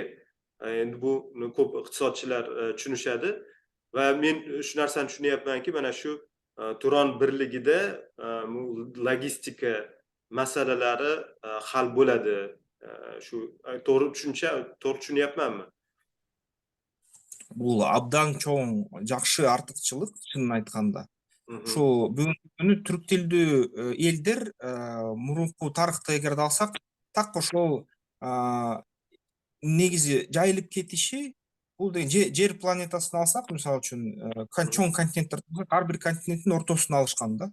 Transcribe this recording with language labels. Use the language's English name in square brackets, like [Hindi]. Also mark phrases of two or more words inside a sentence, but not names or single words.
[Uzbek] Endi bu ko'p iqtisodchilar tushunishadi va men shu narsani tushunyapmanki, mana shu Turon birligida logistika masalalari hal bo'ladi. Shu to'g'ri tushunyapmanmi? [Kyrgyz] Бул абдан чоң жакшы артыкчылык, чынын айтканда. Ушул бүгүнкү күнү түрк тилдүү элдер мурунку тарыхты эгерде алсак, так ошол негизи жайылып кетиши, бул деген жер планетасын алсак, мисалы үчүн чоң континенттер, ар бир континенттин ортосуна алышкан да.